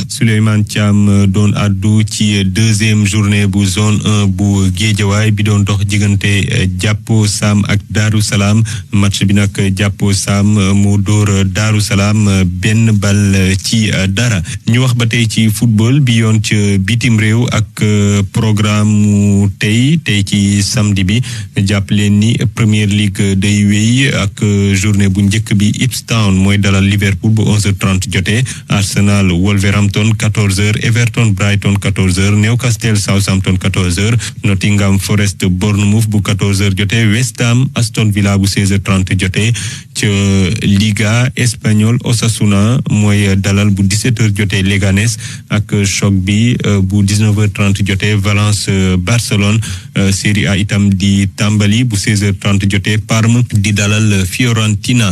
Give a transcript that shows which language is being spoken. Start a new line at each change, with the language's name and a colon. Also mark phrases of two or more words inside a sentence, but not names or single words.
Wolof: Souleymane Thiam doon addu ci
French: deuxième journée
Wolof: bu zone 1 bu Géejawaay bi doon dox diggante Jàppo Sam ak Daaru Salaam match bi nag Jàppo Sam mu dóor Daaru Salaam benn bal ci dara. ñu wax ba tey ci football bi yoon ci bitim réew ak programme mu tey ci samedi bi jàpp leen ni Premier League day wéy ak journée bu njëkk bi Ipswich Town mooy dalal Liverpool bu 11h30 jotee Arsenal Wolverhampton 14h Everton Brighton 14h Newcastle Southampton 14h Nottingham Forest Bournemouth bu 14h jotee West Ham Aston Villa bu 16h30 jotee ci Liga espagnol Osasuna mooy dalal bu 17h jotee Leganés ak choc bi bu 19h30 jotee Valence Barcelone Serie A itam di tàmbali bu 16h30 jotee Parme di dalal Fiorentina.